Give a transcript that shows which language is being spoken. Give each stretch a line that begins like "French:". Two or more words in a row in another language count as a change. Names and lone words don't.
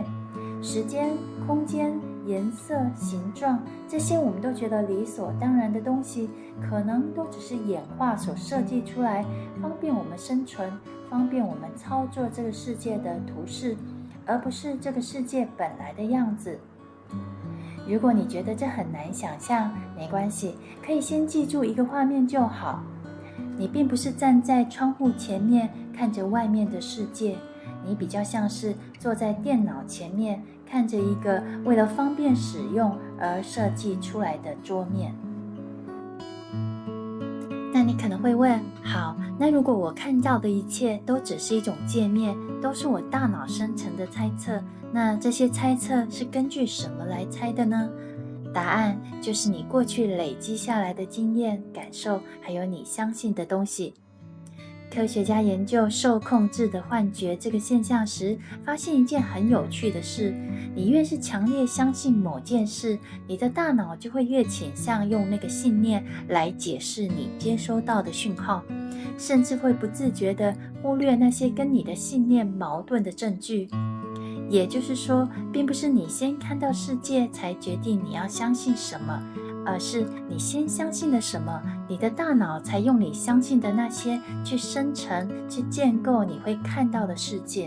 Chinese: 時間、空間、顏色、形狀，這些我們都覺得理所當然的東西，可能都只是演化所設計出來，方便我們生存，方便我們操作這個世界的圖示，而不是這個世界本來的樣子。如果你覺得這很難想象，沒關係，可以先記住一個畫面就好。你並不是站在窗戶前面看着外面的世界，你比較像是坐在電腦前面，看着一個為了方便使用而設計出來的桌面。那你可能會問，好，那如果我看到的一切都只是一種界面，都是我大腦生成的猜測，那這些猜測是根據什麼來猜的呢？答案就是你過去累積下來的經驗、感受，還有你相信的東西。科學家研究受控制的幻覺這個現象時，發現一件很有趣的事：你越是強烈相信某件事，你的大腦就會越傾向用那個信念來解釋你接收到的訊號，甚至會不自覺地忽略那些跟你的信念矛盾的證據。也就是說，並不是你先看到世界才決定你要相信什麼，而是你先相信了什麼，你的大腦才用你相信的那些去生成、去建構你會看到的世界。